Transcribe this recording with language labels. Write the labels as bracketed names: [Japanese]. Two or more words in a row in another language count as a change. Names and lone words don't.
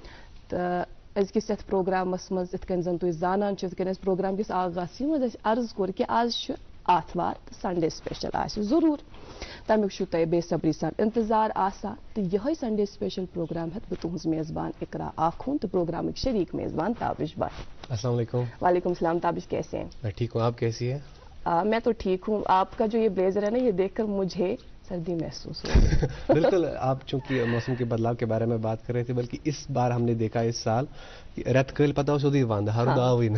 [Kashmiri] تہٕ أزکِس یتھ پروگرامس منٛز یِتھ کٔنۍ زن تُہۍ زانان چھِو یِتھ کٔنۍ اَسہِ پروگرام کِس آغازسٕے منٛز اَسہِ عرض کوٚر کہِ آز چھُ آتھوار تہٕ [English] Sunday special [Kashmiri] آسہِ ضروٗر تمیُک چھُو تۄہہِ بے صبری سان انتظار آسان تہٕ یِہوٚے [English] Sunday special [Kashmiri] پروگرام ہٮ۪تھ بہٕ تُہٕنٛز میزبان اقرا آخوٗن تہٕ پروگرامٕکۍ شریٖک میزبان تابش بھائی [Arabic] السلام علیکم وعلیکم السلام [Urdu] تابش کیسے ہیں میں ٹھیک ہوں آپ کیسی ہیں میں تو ٹھیک ہوں آپ کا جو یہ بلیزر ہے نا یہ دیکھ کر مجھے سردی محسوس ہو بالکل آپ چونکہ موسم کے بدلاؤ کے بارے میں بات کر رہے تھے بلکہ اس بار ہم نے دیکھا [Kashmiri] اس سال رت کل پتہ سودی وند ہر داوین